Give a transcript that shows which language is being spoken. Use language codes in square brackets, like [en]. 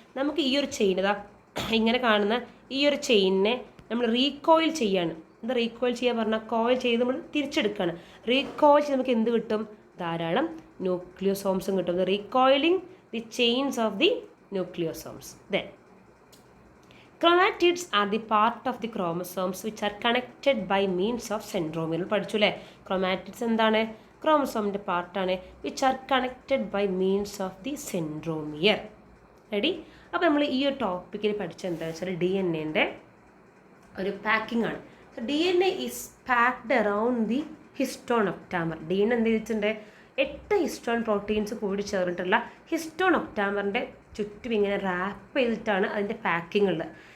[ml] നമുക്ക് ഈ ഒരു ചെയിൻ, ഇങ്ങനെ കാണുന്ന ഈ ഒരു ചെയിനിനെ നമ്മൾ റീകോയിൽ ചെയ്യാണ്. എന്താ റീകോയിൽ ചെയ്യാൻ പറഞ്ഞാൽ? കോയിൽ ചെയ്ത് നമ്മൾ തിരിച്ചെടുക്കുകയാണ്. റീകോയിൽ ചെയ്ത് നമുക്ക് എന്ത് കിട്ടും? ധാരാളം ന്യൂക്ലിയോസോംസും കിട്ടും. [en] Recoiling the chains of the nucleosomes. Then chromatids are the part of the chromosomes which are connected by means of centromere. [ml] പഠിച്ചു അല്ലേ? chromatids എന്താണ്? ക്രോമസോമിൻ്റെ പാർട്ടാണ്, [en] which are connected by means of the centromere. Ready? [ml] അപ്പോൾ നമ്മൾ ഈ ഒരു ടോപ്പിക്കിൽ പഠിച്ചത് എന്താണെന്ന് വെച്ചാൽ DNA ഒരു പാക്കിംഗ് ആണ്. [en] So DNA is packed around the histone octamer. [ml] DNA എന്ത് ചെയ്തിട്ടുണ്ട്? 8 ഹിസ്റ്റോൺ പ്രോട്ടീൻസ് കൂടി ചേർന്നിട്ടുള്ള ഹിസ്റ്റോൺ ഒക്ടാമറിൻ്റെ ചുറ്റും ഇങ്ങനെ റാപ്പ് ചെയ്തിട്ടാണ് അതിൻ്റെ പാക്കിംഗ് ഉള്ളത്.